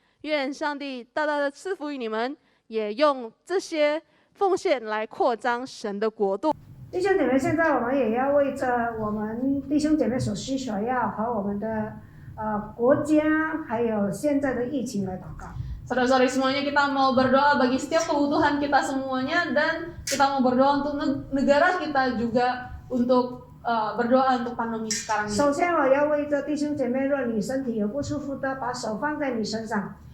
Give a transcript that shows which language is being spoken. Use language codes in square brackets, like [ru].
[zh] 愿上帝大大的赐福于你们，也用这些奉献来扩张神的国度。弟兄姐妹，现在我们也要为着我们弟兄姐妹所需所要和我们的国家还有现在的疫情来祷告。 [id] Saudara-saudari semuanya, kita mau berdoa bagi setiap kebutuhan kita semuanya, dan kita mau berdoa untuk negara kita juga, untuk berdoa untuk pandemi sekarang ini. [zh] 首先，我要为着弟兄姐妹，若你身体有不舒服的，把手放在你身上。